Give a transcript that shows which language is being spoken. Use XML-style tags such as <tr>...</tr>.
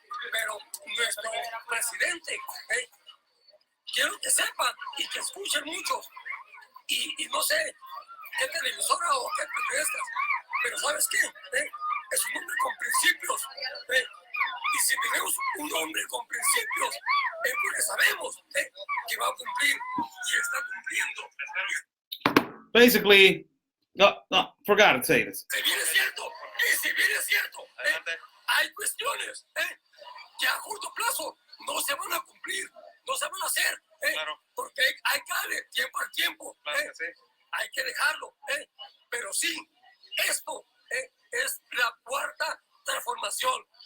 <es>Pero nuestro presidente, quiero que sepan y que escuchen muchos, y no sé qué televisora o qué protestas, pero ¿sabes qué? Es un hombre con principios. Y si tenemos un hombre con principios, es porque sabemos que va a cumplir y está cumpliendo.</es> <en>Basically, no, forgot to say this.</en> <es>Si bien es cierto, hay cuestiones que a corto plazo no se van a cumplir, no se van a hacer, claro. Porque hay que darle tiempo al tiempo, claro que sí. Hay que dejarlo, pero sí, esto es la cuarta transformación.</es>